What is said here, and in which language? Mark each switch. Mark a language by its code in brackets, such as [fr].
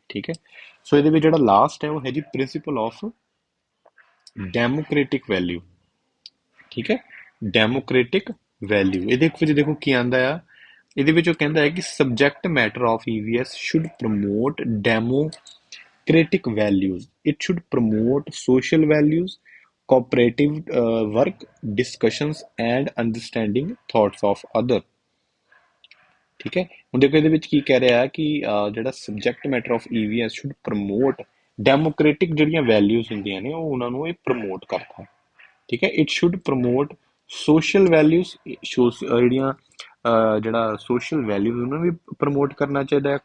[pa] ਠੀਕ ਹੈ, ਸੋ ਇਹਦੇ ਵਿੱਚ ਜਿਹੜਾ ਲਾਸਟ ਹੈ ਉਹ ਹੈ ਜੀ ਪ੍ਰਿੰਸੀਪਲ ਆਫ ਡੈਮੋਕ੍ਰੇਟਿਕ ਵੈਲਿਊ। ਠੀਕ ਹੈ, ਡੈਮੋਕ੍ਰੇਟਿਕ ਵੈਲਿਊ ਇਹਦੇ ਵਿੱਚ ਦੇਖੋ ਕੀ ਆਂਦਾ ਆ, ਇਹਦੇ ਵਿੱਚ ਉਹ ਕਹਿੰਦਾ ਹੈ ਕਿ [en] Subject matter of EVS should promote democratic values. It should promote social values, cooperative work, discussions, and understanding thoughts of other। [pa] ਠੀਕ ਹੈ, ਹੁਣ ਦੇਖੋ ਇਹਦੇ ਵਿੱਚ ਕੀ ਕਹਿ ਰਿਹਾ ਹੈ ਕਿ ਜਿਹੜਾ [en] subject matter of EVS should promote democratic [pa] ਜਿਹੜੀਆਂ ਵੈਲਿਊਜ਼ ਹੁੰਦੀਆਂ ਨੇ ਉਹ ਉਹਨਾਂ ਨੂੰ ਇਹ ਪ੍ਰਮੋਟ ਕਰਦਾ। ਠੀਕ ਹੈ, [en] it should promote social values, [pa] ਜਿਹੜੀਆਂ ਜਿਹੜਾ ਸੋਸ਼ਲ ਵੈਲਿਊਜ਼ ਉਹਨਾਂ ਨੂੰ ਵੀ ਪ੍ਰਮੋਟ ਕਰਨਾ ਚਾਹੀਦਾ ਹੈ।